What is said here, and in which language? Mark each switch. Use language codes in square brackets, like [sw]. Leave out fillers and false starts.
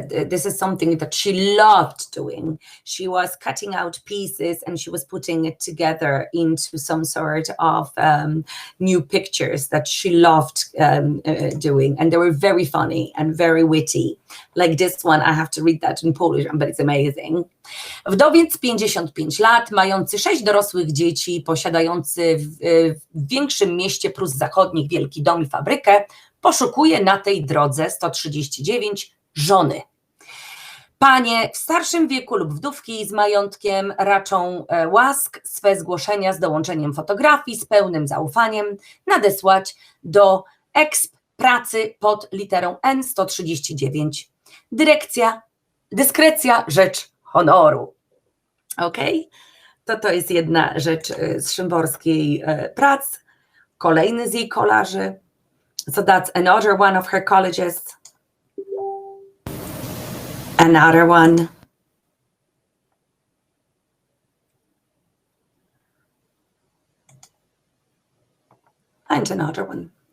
[en] This is something that she loved doing. She was cutting out pieces and she was putting it together into some sort of new pictures that she loved doing. And they were very funny and very witty. Like this one, I have to read that in Polish, but it's amazing. [pl] Wdowiec 55 lat, mający 6 dorosłych dzieci, posiadający w większym mieście Prus Zachodnich wielki dom i fabrykę, poszukuje na tej drodze 139 żony. Panie w starszym wieku lub wdówki z majątkiem raczą łask swe zgłoszenia z dołączeniem fotografii z pełnym zaufaniem nadesłać do exp pracy pod literą N 139. Dyskrecja rzecz honoru. Ok? To jest jedna rzecz z szymborskiej prac. Kolejny z jej kolarzy. [en] So that's another one of her collages. Another one. And another one.